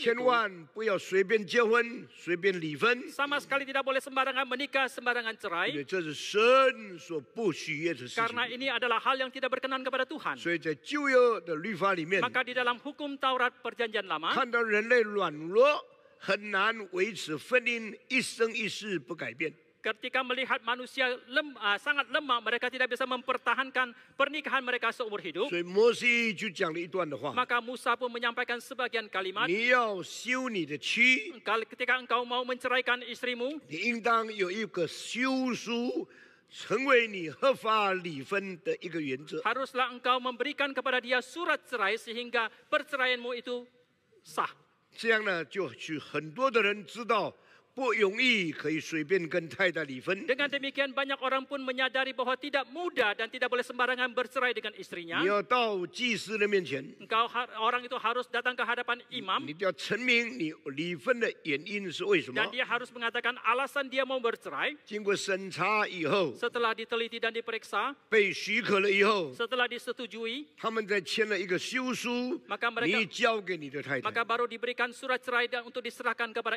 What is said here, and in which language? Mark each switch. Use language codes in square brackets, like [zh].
[zh] 千 [id] itu. [zh] 万不要随便结婚，随便离婚， [id] Sama sekali tidak boleh sembarangan menikah, sembarangan [zh] 因 [id] cerai, [zh] 为这是神所不喜悦的事 [id] karena [zh] 情。 [id] ini adalah hal yang tidak berkenan kepada Tuhan. [zh] 所以在旧约的律法里面， [id] Maka di dalam hukum Taurat Perjanjian Lama, [zh] 看到人类软弱，很难维持婚姻一生一世不改变。 [id] ketika melihat manusia sangat lemah, mereka tidak bisa mempertahankan pernikahan mereka seumur hidup. [zh] 所以摩西就讲了一段的话： [id] Maka Musa pun menyampaikan sebagian kalimat, [zh] 你要休你的妻， [id] ketika engkau mau menceraikan istrimu, [zh] 你应当有一个休书，成为你合法离婚的一个原则。 [id] haruslah engkau memberikan kepada dia surat cerai sehingga perceraianmu itu sah. [zh] 这样呢，就许很多的人知道不容易可以随便跟太太离婚。 [id] Dengan demikian banyak orang pun menyadari bahwa tidak mudah dan tidak boleh sembarangan bercerai dengan [zh] 你 [id] istrinya. [zh] 要到祭司的面前， [id] Orang itu harus datang ke hadapan imam [zh] 你就要证明你离婚的原因是为什么 [id] dan。dia harus mengatakan alasan dia mau bercerai. [zh] 经过审查以后， [id] Setelah diteliti dan diperiksa, [zh] 被许可了以后， [id] setelah disetujui, [zh] 他们再签了一个休书， [id] maka mereka [zh] 你交给你的太太。 [id] maka baru diberikan surat cerai dan untuk diserahkan kepada